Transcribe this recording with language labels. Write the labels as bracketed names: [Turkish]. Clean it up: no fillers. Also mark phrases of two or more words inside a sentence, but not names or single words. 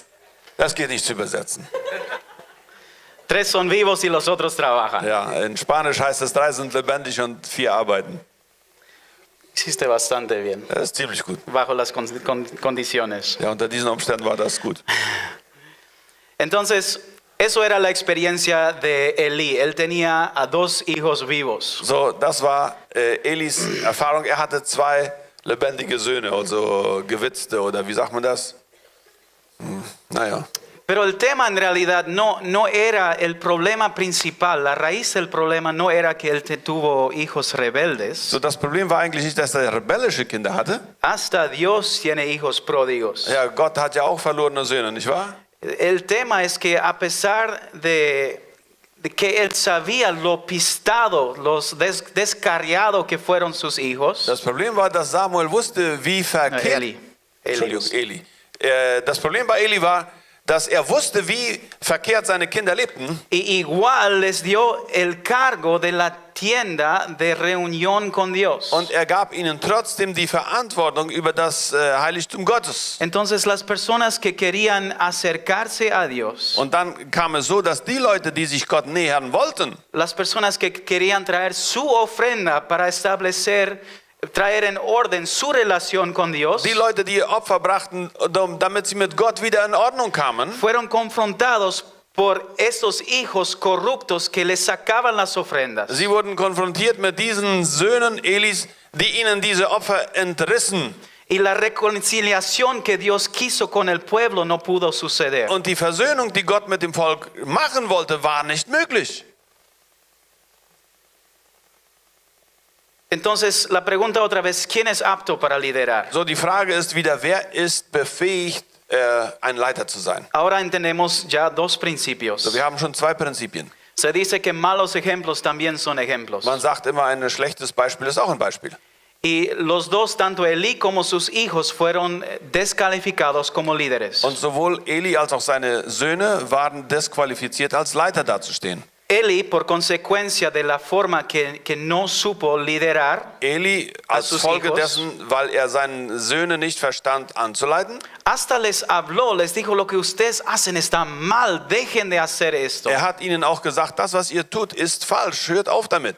[German] Das geht nicht zu übersetzen. [Spanish] 3 son vivos y los otros trabajan. [German] Ja, in Spanisch heißt es, 3 sind lebendig und 4 arbeiten. [Spanish] Hiciste bastante bien, [German] Das ist ziemlich gut. [Spanish] bajo las condiciones. [German] Ja, unter diesen Umständen war das gut. [Spanish] Entonces, eso era la experiencia de Elí. Él tenía a 2 hijos vivos. [German] So, das war Elis Erfahrung. Er hatte 2 lebendige Söhne, also gewitzte, oder wie sagt man das? Naja. [Spanish] Pero el tema en realidad no era el problema principal. La raíz del problema no era que él tuvo hijos rebeldes. [German] So, das Problem war eigentlich nicht, dass er rebellische Kinder hatte. [Spanish] Hasta Dios tiene hijos pródigos. [German] Ja, Gott hat ja auch verlorene Söhne, nicht wahr? [Spanish] El tema es que a pesar de que él sabía lo pistado, los descarriado que fueron sus hijos. [German] Das Problem war, dass Samuel wusste, wie verkehrt... Entschuldigung, Eli. Das Problem bei Eli war, dass er wusste, wie verkehrt seine Kinder lebten. [Spanish] Y igual les dio el cargo de la tienda de reunión con Dios. [German] Und er gab ihnen trotzdem die Verantwortung über das Heiligtum Gottes. [Spanish] Entonces las personas que querían acercarse a Dios, [German] Und dann kam es so, dass die Leute, die sich Gott nähern wollten, [Spanish] las personas que querían traer su ofrenda para traer en orden su relación con Dios, [German] die Leute, die ihr Opfer brachten, damit sie mit Gott wieder in Ordnung kamen, [Spanish] fueron confrontados por estos hijos corruptos que les sacaban las ofrendas. [German] sie wurden konfrontiert mit diesen Söhnen Elis, die ihnen diese Opfer entrissen. [Spanish] Y la reconciliación que Dios quiso con el pueblo no pudo suceder. [German] Und die Versöhnung, die Gott mit dem Volk machen wollte, war nicht möglich. [Spanish] Entonces la pregunta otra vez, ¿quién es apto para liderar? [German] So, die Frage ist wieder, wer ist befähigt, ein Leiter zu sein? [Spanish] Ahora entendemos ya 2 principios. [German] So, wir haben schon 2 Prinzipien. [Spanish] Se dice que malos ejemplos también son ejemplos. [German] Man sagt immer, ein schlechtes Beispiel ist auch ein Beispiel. [Spanish] Y los 2, tanto Elí como sus hijos, fueron descalificados como líderes. [German] Und sowohl Eli als auch seine Söhne waren disqualifiziert, als Leiter dazustehen. [Spanish] Elí, por consecuencia de la forma que no supo liderar, [German] Eli als [Spanish] sus [German] Folge [Spanish] hijos, [German] dessen, weil er seine Söhne nicht verstand anzuleiten. [Spanish] hasta les habló, les dijo, lo que ustedes hacen está mal, dejen de hacer esto. [German] Er hat ihnen auch gesagt, das, was ihr tut, ist falsch, hört auf damit.